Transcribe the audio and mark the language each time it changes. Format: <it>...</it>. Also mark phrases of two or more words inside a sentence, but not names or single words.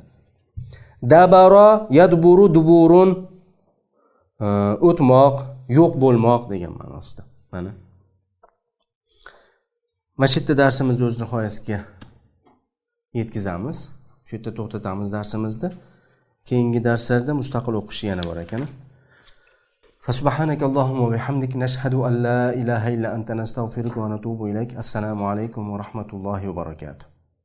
<ar>دبر، يدبر، دبور,</ar> <uz>o'tmoq, yo'q bo'lmoq degan ma'nosida. Mana. Masjidda darsimizni o'z nihoyasiga yetkazamiz. Shu yerda to'xtatamiz darsimizni. Keyingi darslarda mustaqil o'qish yana bor ekan.</uz> <ar>فسبحانك اللهم وبحمدك نشهد أن لا إله إلا أنت نستغفرك ونتوب إليك. السلام عليكم ورحمة الله وبركاته.</ar>